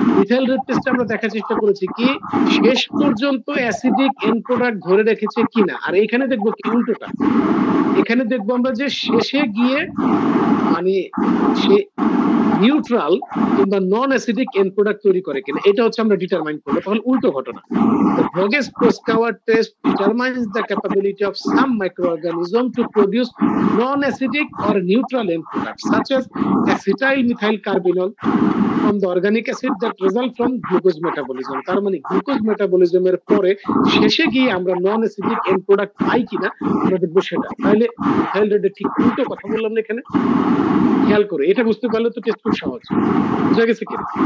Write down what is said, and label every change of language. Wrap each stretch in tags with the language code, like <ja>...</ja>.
<bn>Methyl red টেস্টে আমরা দেখার চেষ্টা করেছি কি শেষ পর্যন্ত অ্যাসিডিক এন্ড প্রোডাক্ট ধরে রেখেছে কিনা, আর এখানে দেখবো কি উল্টোটা। এখানে দেখবো আমরা যে শেষে গিয়ে মানে সে নিউট্রাল কিংবা নন অ্যাসিডিক এন্ড প্রোডাক্ট তৈরি করে কিনা, এটা হচ্ছে আমরা ডিটারমাইন করবো। তাহলে উল্টো ঘটনা।</bn> <en>The Voges-Proskauer test determines the capability of some microorganism to produce non-acidic or neutral end products such as acetyl methyl carbinol from the organic acid that result from glucose metabolism.</en> <bn>তার মানে glucose মেটাবলিজমের পরে শেষে গিয়ে আমরা নন acidic and product পাই কিনা আমরা দেখবো সেটা। তাহলে মিথাইল রেডের ঠিক উল্টো কথা বললাম না এখানে। খেয়াল করে এটা বুঝতে পারলে তো টেস্ট খুব সহজ। বুঝা গেছে কিনা?</bn>